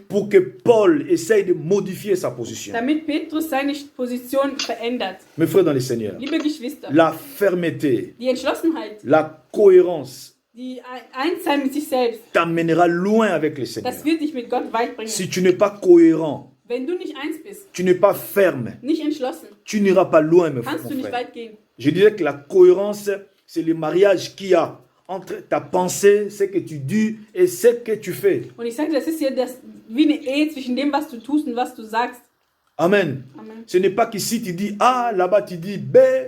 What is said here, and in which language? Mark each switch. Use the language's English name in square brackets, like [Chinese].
[French] pour que Paul essaye de modifier sa position. [German] damit Petrus seine Position verändert. [French] Mes frères dans le Seigneur, [German] Liebe Geschwister, [French] la fermeté, [German] die Entschlossenheit, [French] la cohérence [German] die Einssein mit sich selbst, [French] t'amènera loin avec le Seigneur. [German] das wird dich mit Gott weit bringen. [French] Si tu n'es pas cohérent, [German] Wenn du nicht eins bist, [French] tu n'es pas ferme, [German] nicht entschlossen, [French] tu n'iras pas loin, mes frères, [German] kannst du [French] mon [German] nicht [French] frère. [German] weit gehen. [French] Je dirais que la cohérence, c'est le mariage qu'il y a entre ta pensée, ce que tu dis et ce que tu fais. [German] Und ich sage, das ist ja wie eine Ehe zwischen dem, was du tust und was du sagst. [French] Amen. [German] Amen. [French] Ce n'est pas qu'ici tu dis A, là-bas tu dis B.